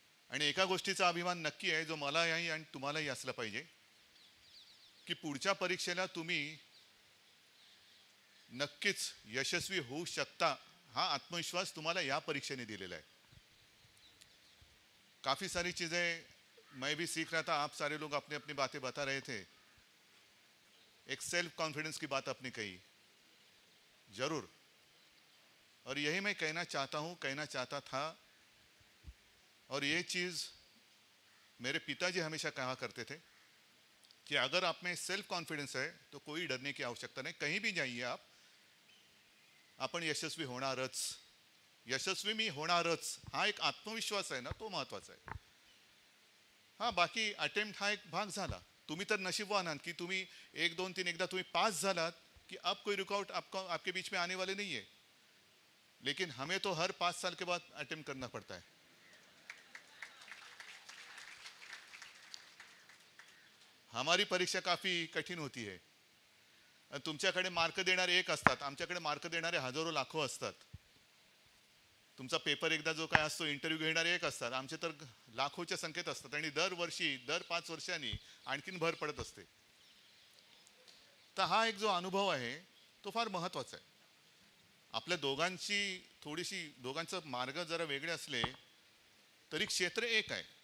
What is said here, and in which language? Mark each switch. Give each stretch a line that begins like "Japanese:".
Marathi: आणि एका गोष्टीचा अभिमान नक्की आहे, जो मलाही आणि तुम्हालाही असला पाहिजे, की पुढच्या परीक्षेला तुम्ही नक्कीच यशस्वी होऊ शकता. हा आत्मविश्वास तुम्हाला या परीक्षेने दिलेला आहे.
Hindi: काफ़ी सारी चीज़ें मैं भी सीख रहा था, आप सारे लोग अपनी अपनी बातें बता रहे थे. एक सेल्फ कॉन्फिडेंस की बात आपने कही, जरूर. और यही मैं कहना चाहता हूँ, कहना चाहता था. और ये चीज़ मेरे पिताजी हमेशा कहा करते थे कि अगर आप में सेल्फ कॉन्फिडेंस है तो कोई डरने की आवश्यकता नहीं. कहीं भी जाइए आप,
Marathi: आपण यशस्वी होणारच. यशस्वी मी होणारच, हा एक आत्मविश्वास आहे ना, तो महत्त्वाचा आहे. हां, बाकी अटेम्प्ट हा एक भाग झाला. तुम्ही तर नशीबवान आहात की तुम्ही 1 2 3 एकदा तुम्ही पास झालात कि
Hindi: अब कोई रुकावट आपके बीच में आने वाले नहीं है. लेकिन हमें तो हर 5 साल के बाद अटेम्प्ट करना पड़ता है. हमारी परीक्षा काफ़ी कठीण होती है.
Marathi: तुमच्याकडे मार्क देणारे एक असतात, आमच्याकडे मार्क देणारे हजारो लाखो असतात. तुमचा पेपर एकदा जो काय असतो, इंटरव्ह्यू घेणारे एक असतात, आमचे तर लाखोच्या संख्येत असतात. आणि दरवर्षी दर 5 वर्षांनी आणखीन भर पडत असते. तर हा एक जो अनुभव आहे तो फार महत्त्वाचा आहे. आपल्या दोघांची थोडीशी, दोघांचं मार्ग जरा वेगळे असले तरी क्षेत्र एक आहे.